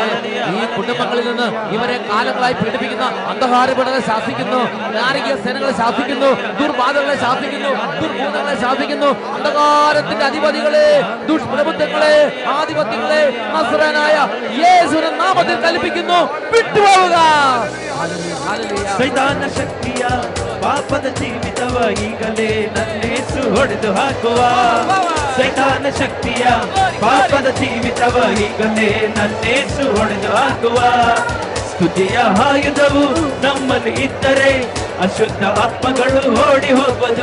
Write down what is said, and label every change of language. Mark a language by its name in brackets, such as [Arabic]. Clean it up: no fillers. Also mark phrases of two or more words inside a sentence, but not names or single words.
[Malayalam] ഈ കുടുംബങ്ങളിൽ നിന്ന് ഇവരെ കാലങ്ങളായി പീഡിപ്പിക്കുന്ന അന്ധകാരപീഡകളെ ശാസിക്കുന്നു, നാരിക സേനകളെ ശാസിക്കുന്നു, ദുർബാധകളെ ശാസിക്കുന്നു, ദുർഭൂതങ്ങളെ ശാസിക്കുന്നു. അന്ധകാരത്തിന്റെ അധിപതികളെ, ദുഷ്പ്രഭുത്വങ്ങളെ, ആധിപത്യങ്ങളെ നസ്രായനായ യേശുവിന്റെ നാമത്തിൽ കൽപ്പിക്കുന്നു, വിട്ടുപോവുക. [Kannada] ಸೈತಾನ ಶಕ್ತಿಯ ಪಾಪದ ಜೀವಿತವ ಈಗಲೇ ನನ್ನೇಸು ಹೊಡೆದು ಹಾಕುವ. ಸೈತಾನ ಶಕ್ತಿಯ ಪಾಪದ ಜೀವಿತವ ಈಗಲೇ ನನ್ನೇಸು ಹೊಡೆದು ಹಾಕುವ. ಸ್ತುತಿಯ ಆಯುಧವು ನಮ್ಮಲ್ಲಿ ಇದ್ದರೆ ಅಶುದ್ಧ ಆತ್ಮಗಳು ಓಡಿ ಹೋಗುವುದು.